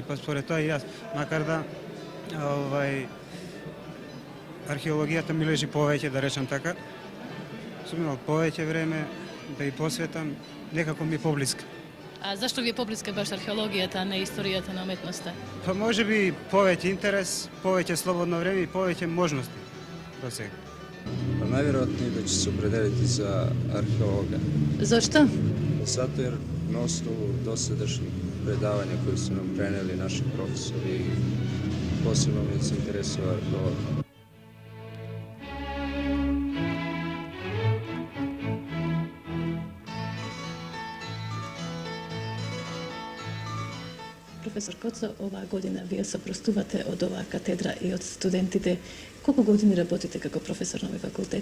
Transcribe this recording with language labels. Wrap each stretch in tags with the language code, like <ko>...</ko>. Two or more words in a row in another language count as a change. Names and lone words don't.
<mk>Па според тоа и јас, макар да археологијата ми лежи повеќе, да речам така, сум имал повеќе време да ја посветам, некако ми поблиска. А зашто ви е поблиска баш археологијата, а не историјата на уметноста? Па може би повеќе интерес, повеќе слободно време и повеќе можности до сега. Па најверојатно да ќе се определите за археолога. Зашто?</mk> <sr>Zato jer na osnovu dosadašnjih predavanja koje su nam preneli naši profesori, posebno me se interesuje arheologija.</sr> <mk>Професор Коцо, оваа година вие се простувате од оваа катедра и од студентите. Колку години работите како професор на овој факултет?</mk>